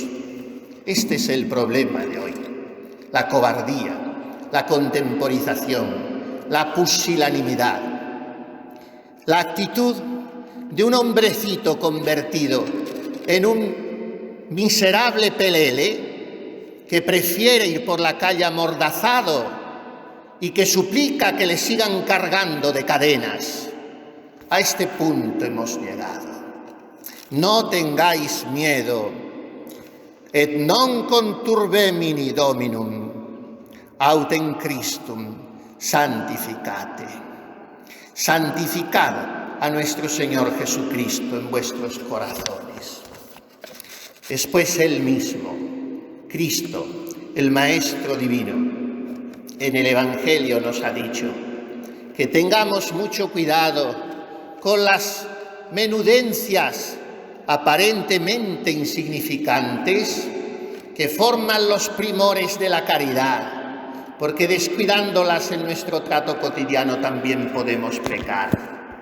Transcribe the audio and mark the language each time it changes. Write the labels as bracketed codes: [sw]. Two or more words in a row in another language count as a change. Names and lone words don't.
[es] Este es el problema de hoy: la cobardía, la contemporización, la pusilanimidad, la actitud de un hombrecito convertido en un miserable pelele que prefiere ir por la calle amordazado y que suplica que le sigan cargando de cadenas. A este punto hemos llegado. No tengáis miedo. [la] Et non conturbemini Dominum, autem Christum santificate. [es] Santificad a nuestro Señor Jesucristo en vuestros corazones. Después Él mismo, Cristo, el Maestro Divino, en el Evangelio nos ha dicho que tengamos mucho cuidado con las menudencias aparentemente insignificantes que forman los primores de la caridad, porque descuidándolas en nuestro trato cotidiano también podemos pecar.